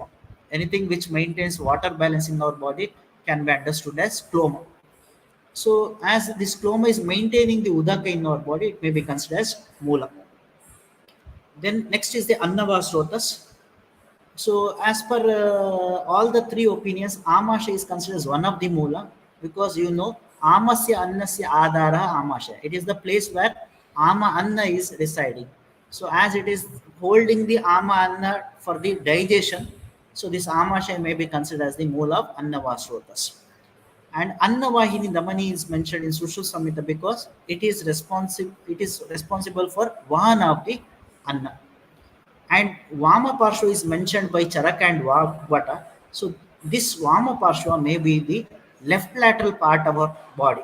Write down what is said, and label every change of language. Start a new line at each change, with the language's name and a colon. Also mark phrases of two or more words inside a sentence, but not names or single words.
English: Anything which maintains water balance in our body can be understood as cloma. So as this cloma is maintaining the udaka in our body, it may be considered as moola. Then next is the annava srotas. So as per all the three opinions, amasha is considered as one of the moola, because
Sanskrit: amasya annasya adara amasha.
English: It is the place where
Sanskrit: ama anna
English: is residing. So as it is holding the
Sanskrit: ama anna
English: for the digestion, so this amasha may be considered as the moola of annava srotas. And Annavahini Dhamani is mentioned in Sushu Samhita because it is responsible for Vahana of the Anna. And Vama Parshva is mentioned by Charaka and Vata. So this Vama Parshva may be the left lateral part of our body.